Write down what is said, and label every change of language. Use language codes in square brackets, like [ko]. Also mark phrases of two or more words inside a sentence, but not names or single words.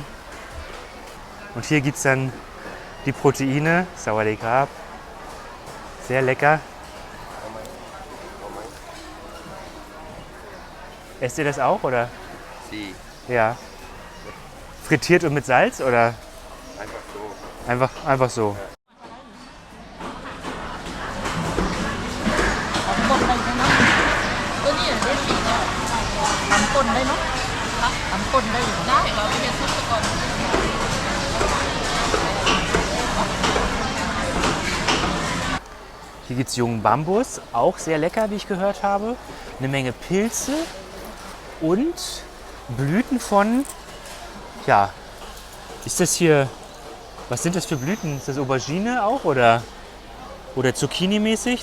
[de] Und hier gibt es dann die Proteine, [th] สวัสดีครับ. [de] Sehr lecker. Esst ihr das auch, oder? Sie. Ja. Frittiert und mit Salz, oder? Einfach so. Einfach so. Ja. [th] ป่นได้เนาะทำป่นได้อยู่ได้เราไปเรียนซุปก่อน [de] gibt es jungen Bambus, auch sehr lecker, wie ich gehört habe. Eine Menge Pilze und Blüten von, ja, ist das hier, was sind das für Blüten? Ist das Aubergine auch oder Zucchini-mäßig?